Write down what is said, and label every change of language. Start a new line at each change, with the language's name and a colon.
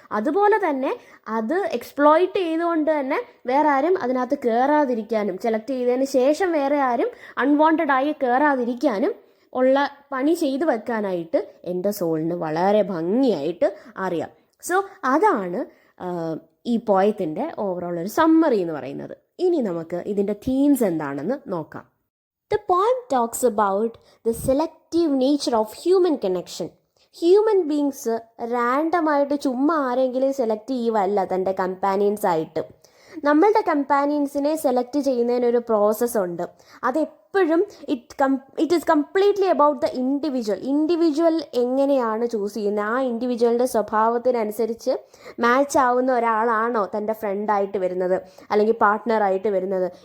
Malayalam: അതുപോലെ തന്നെ അത് എക്സ്പ്ലോയിറ്റ് ചെയ്തുകൊണ്ട് തന്നെ വേറെ ആരും അതിനകത്ത് കയറാതിരിക്കാനും, സെലക്ട് ചെയ്തതിന് ശേഷം വേറെ ആരും അൺവാണ്ടഡ് ആയി കയറാതിരിക്കാനും ഉള്ള പണി ചെയ്തു വെക്കാനായിട്ട് എൻ്റെ സോളിന് വളരെ ഭംഗിയായിട്ട് അറിയാം. സോ അതാണ് ഈ പോയത്തിൻ്റെ ഓവറോൾ ഒരു സമ്മറി എന്ന് പറയുന്നത്. ഇനി നമുക്ക് ഇതിൻ്റെ തീംസ് എന്താണെന്ന് നോക്കാം.
English: The poem talks about the selective nature of human connection.
Malayalam: Human beings റാൻഡമായിട്ട് ചുമ്മാ ആരെങ്കിലും സെലക്ട് ചെയ്യുവല്ല തൻ്റെ കമ്പാനിയൻസ് ആയിട്ട്. നമ്മളുടെ കമ്പാനിയൻസിനെ സെലക്ട് ചെയ്യുന്നതിനൊരു പ്രോസസ്സുണ്ട്. അതെപ്പോഴും
English: it is completely about the individual
Malayalam: എങ്ങനെയാണ് ചൂസ് ചെയ്യുന്നത്, ആ ഇൻഡിവിജ്വലിൻ്റെ സ്വഭാവത്തിനനുസരിച്ച് മാച്ച് ആവുന്ന ഒരാളാണോ തൻ്റെ ഫ്രണ്ടായിട്ട് വരുന്നത് അല്ലെങ്കിൽ പാർട്ട്ണറായിട്ട് വരുന്നത്.